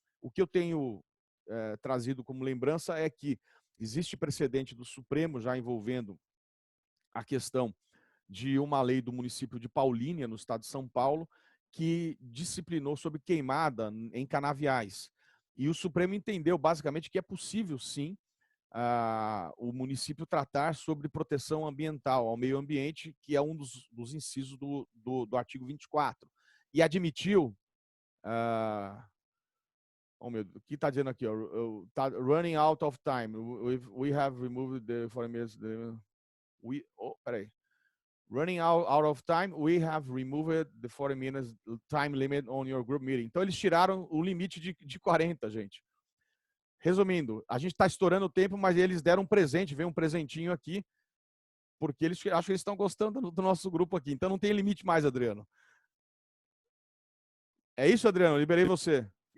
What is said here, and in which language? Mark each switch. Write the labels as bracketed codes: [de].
[pt] O que eu tenho trazido como lembrança é que existe precedente do Supremo já envolvendo a questão de uma lei do município de Paulínia, no estado de São Paulo, que disciplinou sobre queimada em canaviais. E o Supremo entendeu, basicamente, que é possível, sim, o município tratar sobre proteção ambiental ao meio ambiente, que é um dos incisos do artigo 24. E admitiu, o que está dizendo aqui? [en] Tá running out of time. We have removed the 40 minutes. [pt] Peraí. [en] Running out of time, we have removed the 40 minutes time limit on your group meeting. [pt] Então, eles tiraram o limite de 40, gente. Resumindo, a gente está estourando o tempo, mas eles deram um presente, veio um presentinho aqui, porque eles acho que eles estão gostando do nosso grupo aqui. Então, não tem limite mais, Adriano. É isso, Adriano? Liberei você.